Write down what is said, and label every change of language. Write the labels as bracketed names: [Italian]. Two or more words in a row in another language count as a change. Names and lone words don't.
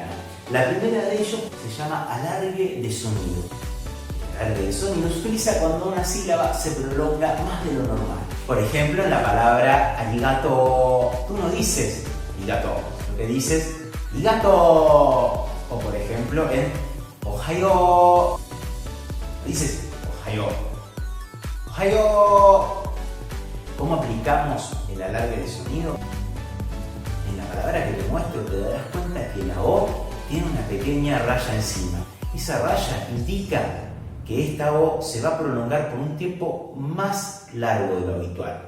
[Spanish] La primera de ellos se llama alargue de sonido. El alargue de sonido se utiliza cuando una sílaba se prolonga más de lo normal. Por ejemplo, en la palabra arigato, tú no dices arigato, lo que dices arigato. O por ejemplo, en ohayo, dices ohayo. Ohayo. ¿Cómo aplicamos el alargue de sonido? En la palabra que te muestro te darás cuenta que la O tiene una pequeña raya encima. Esa raya indica que esta O se va a prolongar por un tiempo más largo de lo habitual.